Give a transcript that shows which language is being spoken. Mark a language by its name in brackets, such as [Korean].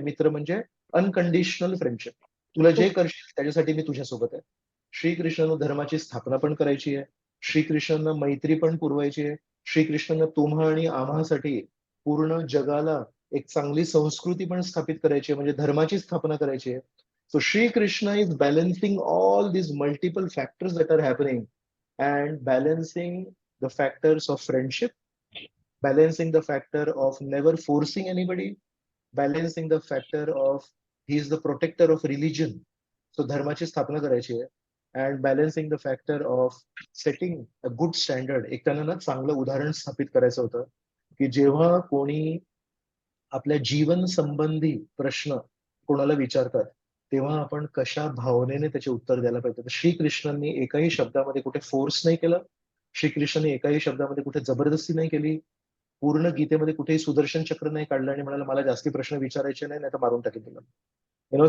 [Marathi] मित्र म्हणजे unconditional friendship, तुला जे करशील त्याच्यासाठी मी तुझ्यासोबत आहे. श्रीकृष्णांना धर्माची स्थापना पण करायची आहे, श्रीकृष्णांना मैत्री पण पुरवायची आहे, श्रीकृष्णांना तुम्हा आणि आम्हासाठी पूर्ण जगाला एक चांगली संस्कृती पण स्थापित करायची आहे, म्हणजे धर्माची स्थापना करायची आहे. [English] So Sri Krishna is balancing all these multiple factors that are happening and balancing the factors of friendship, balancing the factor of never forcing anybody, balancing the factor of he is the protector of religion. [Marathi] So धर्माची स्थापना करायची आहे. [English] And balancing the factor of setting a good standard. [Marathi] एक त्यांना ना चांगलं उदाहरण स्थापित करायचं होतं की जेव्हा कोणी आपल्या जीवन संबंधी प्रश्न कोणाला विचारतात, तेव्हा आपण कशा भावनेने त्याचे उत्तर द्यायला पाहिजे. तर श्रीकृष्णांनी एकाही शब्दामध्ये कुठे फोर्स नाही केलं, श्रीकृष्णांनी एकाही शब्दामध्ये कुठे जबरदस्ती नाही केली, पूर्ण गीतेमध्ये कुठेही सुदर्शन चक्र नाही काढलं आणि म्हणाला, मला जास्ती प्रश्न विचारायचे नाही, नाही तर मारून टाकेल तुला.